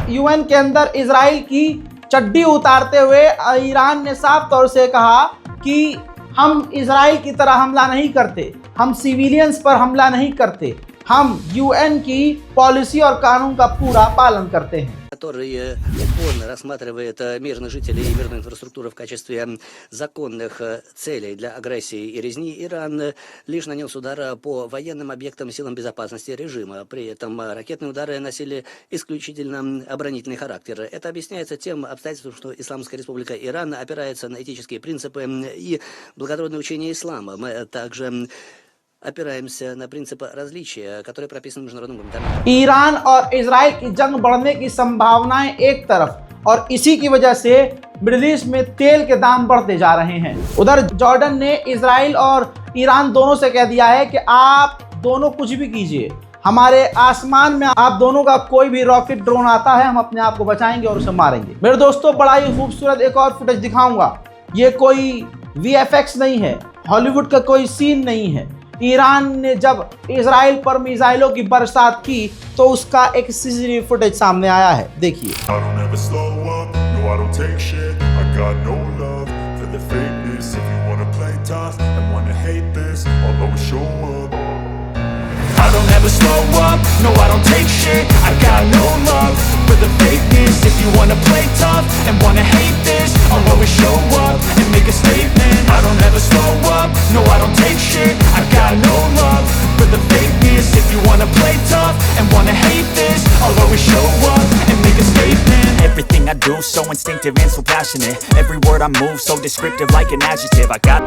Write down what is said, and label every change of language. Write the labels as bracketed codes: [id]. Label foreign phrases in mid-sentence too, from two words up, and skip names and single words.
[hi] यूएन के अंदर इजराइल की चड्डी उतारते हुए ईरान ने साफ तौर से कहा कि हम इजराइल की तरह हमला नहीं करते, हम सिविलियंस पर हमला नहीं करते, हम यूएन की पॉलिसी और कानून का पूरा पालन करते हैं। [ru] Который упорно рассматривает мирных жителей и мирную инфраструктуру в качестве законных целей для агрессии и резни, Иран лишь нанес удар по военным объектам силам безопасности режима. При этом ракетные удары носили исключительно оборонительный характер. Это объясняется тем обстоятельством, что Исламская Республика Иран опирается на этические принципы и благородное учение ислама. Мы также опираемся на принцип различия, которые прописаны в международном гуманитарном। [hi] ईरान और इजराइल की जंग बढ़ने की संभावनाएं एक तरफ और इसी की वजह से मिडिल ईस्ट में तेल के दाम बढ़ते जा रहे हैं। उधर जॉर्डन ने इजराइल और ईरान दोनों से कह दिया है कि आप दोनों कुछ भी कीजिए, हमारे आसमान में आप दोनों का कोई भी [en] rocket drone [hi] आता है हम अपने आप को बचाएंगे और उसे मारेंगे। मेरे दोस्तों, बड़ा ही खूबसूरत एक और फुटेज दिखाऊंगा। ये कोई VFX नहीं है, हॉलीवुड का कोई सीन नहीं है। ईरान ने जब इजराइल पर मिसाइलों की बरसात की तो उसका एक [en] CCTV footage [hi] सामने आया है, देखिए। [en] I don't ever slow up, no I don't take shit. I got no love for the fakeness. If you wanna play tough and wanna hate this, I'll always show up and make a statement. I don't ever slow up, no I don't take shit. I got no love for the fakeness. If you wanna play tough and wanna hate this, I'll always show up and make a statement. Everything I do so instinctive and so passionate. Every word I move so descriptive like an adjective. I got